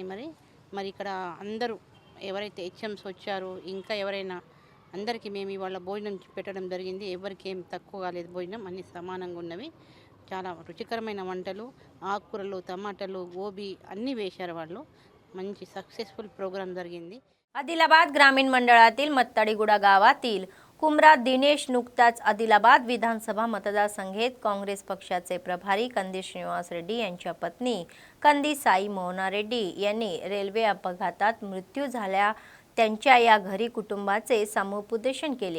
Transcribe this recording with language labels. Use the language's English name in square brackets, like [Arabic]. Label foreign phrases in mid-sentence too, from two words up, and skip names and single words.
[Telugu] మరి ఇక్కడ అందరూ ఎవరైతే హెచ్ఎంస్ వచ్చారో ఇంకా ఎవరైనా అందరికీ మేము ఇవాళ భోజనం పెట్టడం జరిగింది। ఎవరికి ఏం తక్కువ కాలేదు, భోజనం అన్ని సమానంగా ఉన్నవి। చాలా రుచికరమైన వంటలు, ఆకుకూరలు, టమాటాలు, గోబీ అన్నీ వేశారు వాళ్ళు। మంచి [English] successful program [Telugu] జరిగింది। [Marathi] आदिलाबाद ग्रामीण मंडळातील मत्ताडीगुडा गावातील कुमरा दिनेश नुकताच आदिलाबाद विधानसभा मतदारसंघेत काँग्रेस पक्षाचे प्रभारी कंदी श्रीनिवास रेड्डी यांच्या पत्नी कंदी साई मोहना रेड्डी यांनी रेल्वे अपघातात मृत्यू झाल्या त्यांच्या या घरी कुटुंबाचे समुपदेशन केले।